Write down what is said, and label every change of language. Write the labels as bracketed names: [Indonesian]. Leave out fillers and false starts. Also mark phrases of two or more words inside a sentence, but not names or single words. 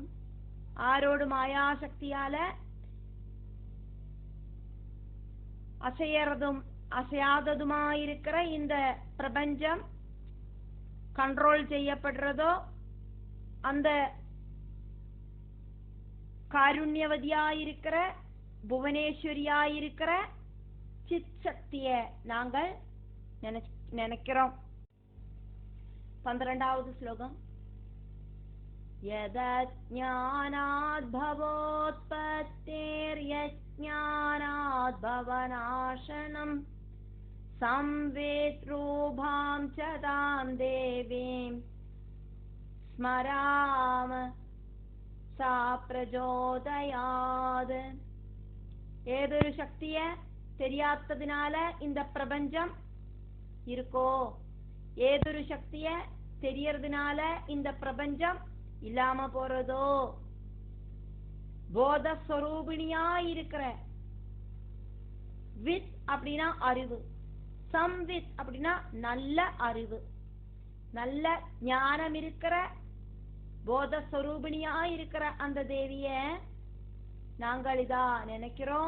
[Tamil] ஆரோடு மாயாசக்தியால அசையறதும் அசையாததுமாயிருக்கிற இந்த பிரபஞ்சம் கண்ட்ரோல் செய்யப்படுறதோ அந்த காருண்யவதியாயிருக்கிற புவனேஸ்வரியாயிருக்கிற சித் சக்திய நாங்கள் நினைக்கிறோம். 12வது ஸ்லோகம். [Sanskrit] यदज्ञानात् भवोत्पत्तेर्यज्ज्ञानात् भवनाशनम् संवेद्रूपां च तां देवीं स्मराम सा प्रचोदयात्. [Tamil] ஏதொரு சக்திய தெரியாததினால இந்த பிரபஞ்சம் இருக்கோ, ஏதொரு சக்திய தெரியறதுனால இந்த பிரபஞ்சம் இல்லாம போறதோ, போதஸ்வரூபிணியா இருக்கிற வித் அப்படின்னா அறிவு, சம்வித் அப்படின்னா நல்ல அறிவு, நல்ல ஞானம் இருக்கிற போதஸ்வரூபிணியா இருக்கிற அந்த தேவிய நாங்கள் இதா நினைக்கிறோம்.